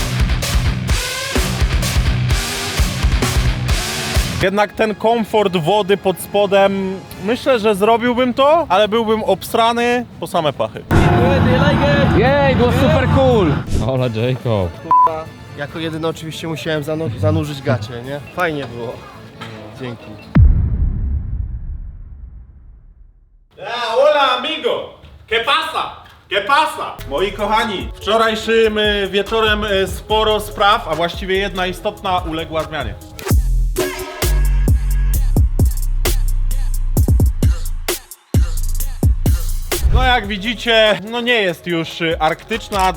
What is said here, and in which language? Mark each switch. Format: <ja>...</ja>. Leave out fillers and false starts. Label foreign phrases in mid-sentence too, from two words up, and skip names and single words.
<pl>Jednak ten komfort wody pod spodem, myślę, że zrobiłbym to, ale byłbym obsrany po same pachy. Jej, było super cool!</pl> <es>Ola Jacob.</es> <pl>Jako jedyny oczywiście musiałem zanurzyć gacie, nie? Fajnie było. Dzięki.</pl> <es>Hola amigo! ¿Qué pasa? ¿Qué pasa?</es> <pl>Moi kochani, wczorajszym wieczorem sporo spraw, a właściwie jedna istotna uległa zmianie. No jak widzicie, no nie jest już arktyczna.</pl>